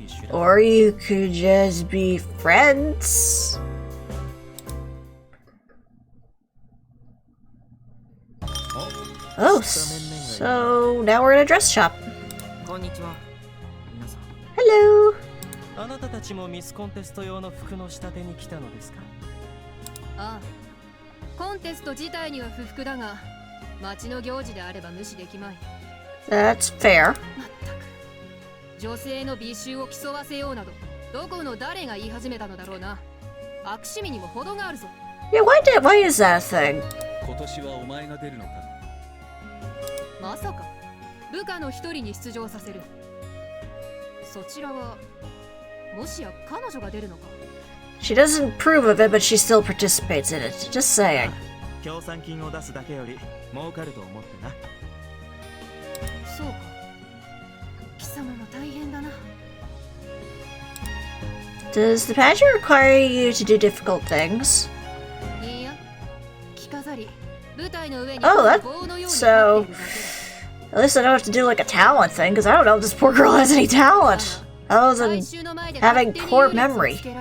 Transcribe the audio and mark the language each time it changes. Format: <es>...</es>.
<en>Or you could just be friends. Oh, so now we're in a dress shop. Hello.</en> <ja>あなたたちもミスコンテスト用の服の仕立てに来たのですか？ああ、コンテスト自体には不服だが、町の行事であれば無視できまい。</ja> <en>That's fair.</en> <ja>まったく、女性の美醜を競わせようなど、どこの誰が言い始めたのだろうな。悪趣味にも程があるぞ。</ja> <en>Yeah, why is that a thing?</en> <ja>今年はお前が出るのか？まさか、部下の一人に出場させる。そちらは。もしや彼女が出るのか</ja> <en>She doesn't approve of it, but she still participates in it. Just saying.</en> <ja>協賛金を出すだけより儲かると思ってな。そうか。貴様も大変だな。</ja> <en>Does the pageant require you to do difficult things?</en> <ja>いや、着飾り、舞台の上に</ja> <en>Oh, so at least I don't have to do like a talent thing, because I don't know if this poor girl has any talent. Other than having poor memory.</en>